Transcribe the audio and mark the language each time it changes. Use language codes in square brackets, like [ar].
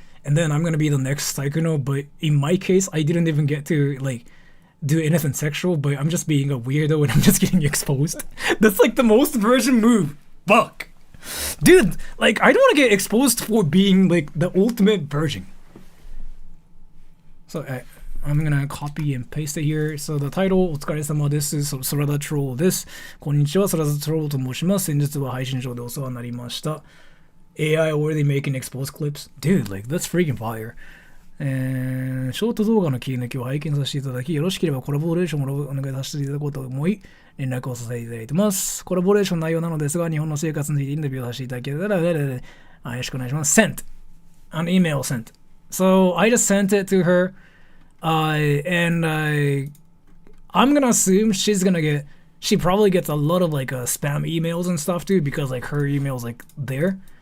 [en] And then I'm gonna be the next Saikuno, but in my case, I didn't even get to like do anything sexual, but I'm just being a weirdo and I'm just getting exposed. That's like the most virgin move. Fuck. Dude, like I don't want to get exposed for being like the ultimate virgin. So I'm gonna copy and paste it here. So the title, [ja] お疲れ様です。 Sora the Troll です。こんにちは、Sora the Troll と申します。先日は配信上でお世話になりました。 [en] AI already making exposed clips? Dude, like that's freaking fire. [ja] ショート動画の切り抜きを拝見させていただき、よろしければコラボレーションをお願いさせていただこうと思い、連絡をさせていただいてます。コラボレーション内容なのですが、日本の生活についてインタビューをさせていただけたら、よろしくお願いします。 [en] Sent. An email sent. So I just sent it to her, and I'm gonna assume she probably gets a lot of like spam emails and stuff too, because like her email's like there.